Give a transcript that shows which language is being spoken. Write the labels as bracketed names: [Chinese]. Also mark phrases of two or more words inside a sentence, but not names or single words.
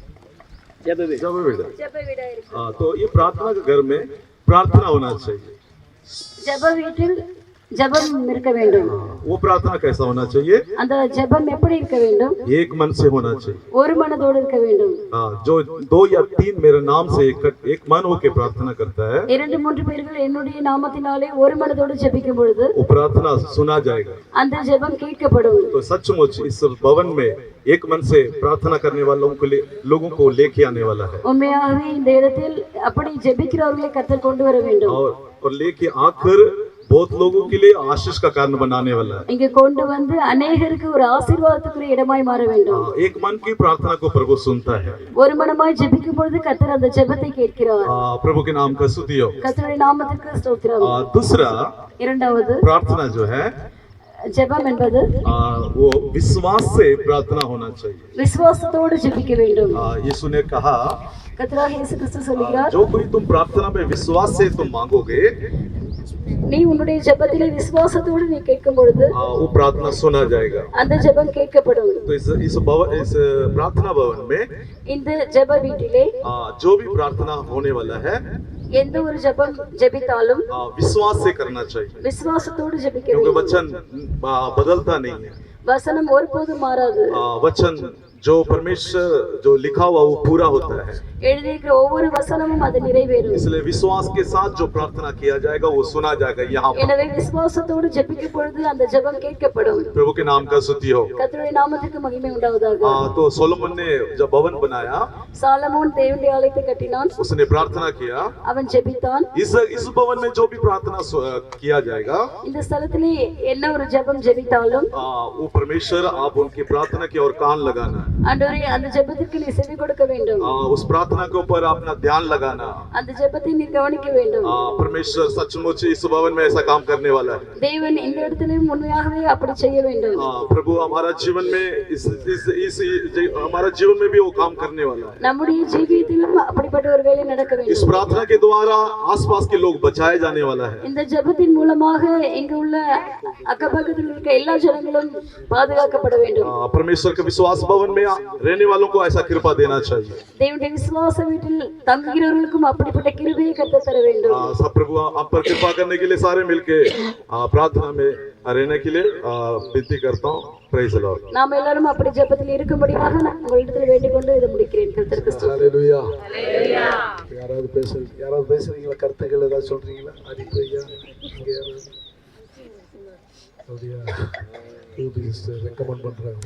[Hindi] जब [Tamil] ஜெப வீடா இருக்கு. [Hindi] तो ये प्रार्थना के घर में प्रार्थना होना चाहिए। [Tamil] ஜெப வீட்டில் ஜெபம் இருக்க வேண்டும். [Hindi] वो प्रार्थना कैसा होना चाहिए? [Tamil] அந்த ஜெபம் எப்படி இருக்க வேண்டும்? [Hindi] एक मन से होना चाहिए। [Tamil] ஒரு மனதோடு இருக்க வேண்டும். [Hindi] जो 2 या 3 मेरे नाम से एक मन होकर प्रार्थना करता है, [Tamil] 2-3 பேர்கள் என்னுடைய நாமத்தினாலே ஒரு மனதோடு ஜெபிக்கும் பொழுது [Hindi] वो प्रार्थना सुना जाएगा। [Tamil] அந்த ஜெபம் கேட்கப்படும். [Hindi] तो सचमुच इस भवन में एक मन से प्रार्थना करने वालों को लोगों को लेके आने वाला है। [Tamil] உண்மையாகவே இந்த இடத்தில் அப்படி ஜெபிக்கிறவர்களை கர்த்தர் கொண்டு வர வேண்டும். [Hindi] और लेके आकर बहुत लोगों के लिए आशीष का कारण बनाने वाला है। [Tamil] இங்க கொண்டு வந்து अनेகருக்கு ஒரு ஆசீர்வாதத்துக்குரிய இடமாய் மாற வேண்டும். [Hindi] एक मन की प्रार्थना को प्रभु सुनता है। [Tamil] ஒரு மனமாய் ஜெபிக்கும் பொழுது கர்த்தர் அந்த ஜெபத்தை கேட்கிறார். [Hindi] प्रभु के नाम का स्तुति हो। [Tamil] கர்த்தருடைய நாமத்திற்கு ஸ்தோத்திரம். [Hindi] दूसरा [Tamil] இரண்டாவது [Hindi] प्रार्थना जो है [Tamil] ஜெபம் என்பது [Hindi] वो विश्वास से प्रार्थना होना चाहिए। [Tamil] விசுவாசத்தோடு ஜெபிக்க வேண்டும். [Hindi] यीशु ने कहा, [Tamil] கர்த்தராகிய இயேசு கிறிஸ்து சொல்கிறார், [Hindi] जो कोई तुम प्रार्थना में विश्वास से तुम मांगोगे, [Tamil] நீ உன்னுடைய ஜெபத்திலே விசுவாசத்தோடு நீ கேட்கும் பொழுது [Hindi] वो प्रार्थना सुना जाएगा। [Tamil] அந்த ஜெபம் கேட்கப்படும். [Hindi] तो इस प्रार्थना भवन में [Tamil] இந்த ஜெப வீட்டிலே [Hindi] जो भी प्रार्थना होने वाला है, [Tamil] எந்த ஒரு ஜெபம் ஜெபித்தாலும் [Hindi] विश्वास से करना चाहिए, [Tamil] விசுவாசத்தோடு ஜெபிக்க [Hindi] क्योंकि [Tamil] வேண்டும். [Hindi] वचन बदलता नहीं है। [Tamil] வசனம் ஒருபோதும் மாறாது. [Hindi] वचन जो परमेश्वर जो लिखा हुआ वो पूरा होता है। [Tamil] எழுதியிருக்கிற ஒவ்வொரு வசனமும் அது நிறைவேறும். [Hindi] इसलिए विश्वास के साथ जो प्रार्थना किया जाएगा वो सुना जाएगा यहाँ पर। [Tamil] எனவே விசுவாசத்தோடு ஜெபிக்கும் பொழுது அந்த ஜெபம் கேட்கப்படும். [Hindi] प्रभु के नाम का स्तुति हो। [Tamil] கர்த்தருடைய நாமத்துக்கு மகிமை உண்டாவதாக. [Hindi] तो सोलोमन ने जब भवन बनाया, [Tamil] சாலமோன் தேவனுடைய ஆலயத்தை கட்டினான். [Hindi] उसने प्रार्थना किया। [Tamil] அவன் ஜெபித்தான். [Hindi] इस भवन में जो भी प्रार्थना किया जाएगा, [Tamil] இந்த ஸ்தலத்திலே என்ன ஒரு ஜெபம் ஜெபித்தாலும் [Hindi] वो परमेश्वर आप उनकी प्रार्थना की ओर कान लगाना है। [Tamil] ஆண்டவரே அந்த ஜெபத்திற்கு நீ செவி கொடுக்க வேண்டும். [Hindi] उस प्रार्थना के ऊपर अपना ध्यान लगाना. [Tamil] அந்த ஜெபத்தை நீ கவனிக்க வேண்டும். [Hindi] परमेश्वर सचमुच इस भवन में ऐसा काम करने वाला है. [Tamil] தேவன் இந்த இடத்திலும் உண்மையாகவே அப்படி செய்ய வேண்டும். [Hindi] प्रभु हमारा जीवन में इस हमारा जीवन में भी वो काम करने वाला है. [Tamil] நம்முடைய ஜீவியத்திலும் அப்படிப்பட்ட ஒரு வேலை நடக்க வேண்டும். [Hindi] इस प्रार्थना के द्वारा आसपास के लोग बचाए जाने वाला है. [Tamil] இந்த ஜெபத்தின் மூலமாக இங்கு உள்ள அக்கபக்கத்தில் இருக்க எல்லா ஜனங்களும் பாதுகாக்கப்பட வேண்டும். [Hindi] परमेश्वर के विश्वास भवन में रहने वालों को ऐसा कृपा देना चाहिए. [Tamil] தேவனுடைய விசுவாச வீட்டில் தங்குகிறவர்களுக்கும் அப்படிப்பட்ட கிருபையை கர்த்தர் தர வேண்டும். [Hindi] सब प्रभु आप पर कृपा करने के लिए सारे मिलके प्रार्थना में रहने के लिए विनती करता हूँ. [English] Praise the Lord. [Tamil] நாம் எல்லாரும் அப்படி ஜெபத்தில் இருக்கும்படியாக நான் உங்களிடத்தில் வேண்டிக் கொண்டு இதை முடிக்கிறேன். கர்த்தருக்கு ஸ்தோத்திரம். ஹalleluya. யாராவது பேசுறீங்களா? கருத்துக்கள் ஏதாவது சொல்றீங்களா? அடிப்பையா இங்க யாராவது அப்படியே ரெக்கமெண்ட் பண்றாங்க.